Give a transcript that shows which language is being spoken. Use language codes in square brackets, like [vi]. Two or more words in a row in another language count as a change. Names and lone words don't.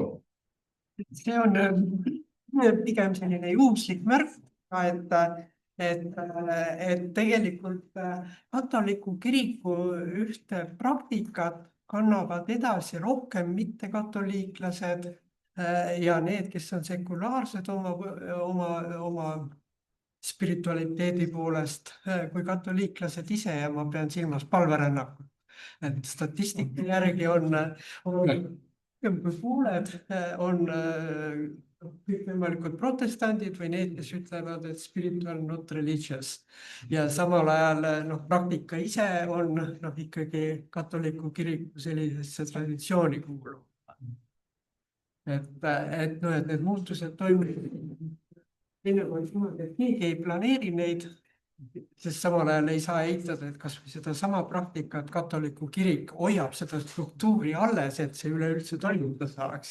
[et] See on pigem selline juhuslik märk, et tegelikult katoliku kiriku ühte praktikat kannavad edasi rohkem mittekatoliiklased ja need, kes on sekulaarsed oma spiritualiteedi poolest kui katoliiklased ise ja ma pean silmas palverännakut. Et statistika järgi on kui pooled on kõikvõimalikud protestandid või need, kes ütlevad, et [en] spiritual not religious. [et] Ja samal ajal praktika ise on ikkagi katoliku kiriku sellisesse traditsiooni kuuluv. Et need muutused toimuvad. Keegi ei planeeri neid, sest samal ajal ei saa eitada, et kas või seda sama praktikat katoliku kirik hoiab seda struktuuri alles, et see üleüldse toimuda saaks.